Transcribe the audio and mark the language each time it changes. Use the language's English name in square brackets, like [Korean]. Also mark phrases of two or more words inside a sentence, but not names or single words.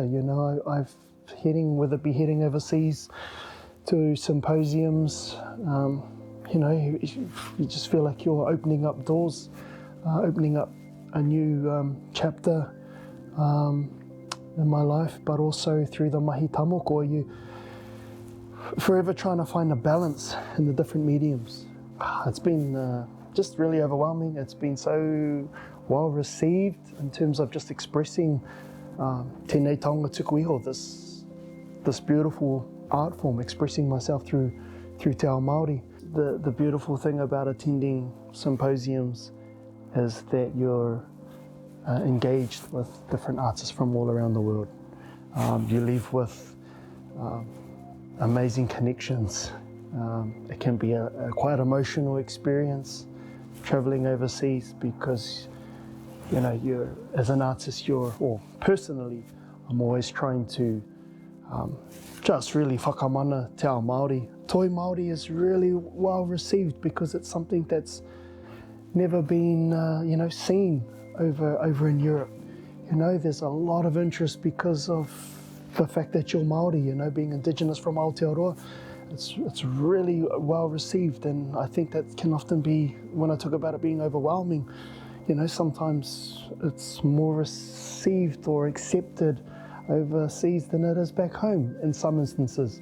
[English] You know, I've whether it be heading overseas to symposiums, you know, you just feel like you're opening up doors, opening up a new chapter in my life, but also through the [Māori] mahi tamoko, [English] you forever trying to find a balance in the different mediums. It's been just really overwhelming. It's been so well received in terms of just expressing [Māori] tēnei taonga tuku iho, [English] this beautiful art form, expressing myself through [Māori] te ao Māori. [English] The beautiful thing about attending symposiums is that you're engaged with different artists from all around the world. You leave with amazing connections. It can be a quite emotional experience traveling overseas because, you know, you're, as an artist, or personally, I'm always trying to just really [Māori] whakamana te ao Māori. Toi Māori [English] is really well received because it's something that's never been, you know, seen over in Europe. You know, there's a lot of interest because of the fact that you're Māori, you know, being Indigenous from Aotearoa. It's really well received, and I think that can often be, when I talk about it being overwhelming, you know, sometimes it's more received or accepted overseas than it is back home in some instances.